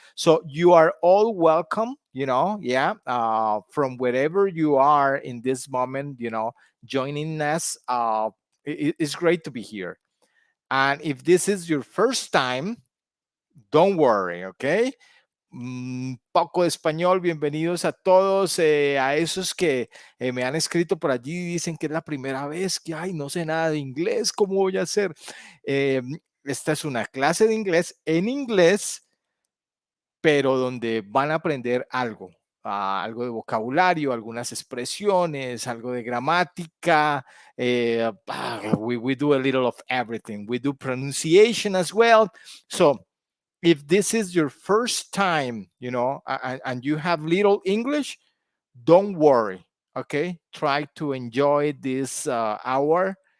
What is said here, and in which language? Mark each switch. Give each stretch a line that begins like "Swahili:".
English: So you are all welcome. Yeah, from wherever you are in this moment. Joining us. It's great to be here. And if this is your first time, don't worry, okay?
Spanish: Poco de español, bienvenidos a todos, a esos que me han escrito por allí y dicen que es la primera vez que, ay, no sé nada de inglés, ¿cómo voy a hacer? Esta es una clase de inglés en inglés, pero donde van a aprender algo. Algo de vocabulario, algunas expresiones, algo de gramática.
English: We do a little of everything. We do pronunciation as well. So if this is your first time, and you have little English, don't worry. Okay, try to enjoy this hour.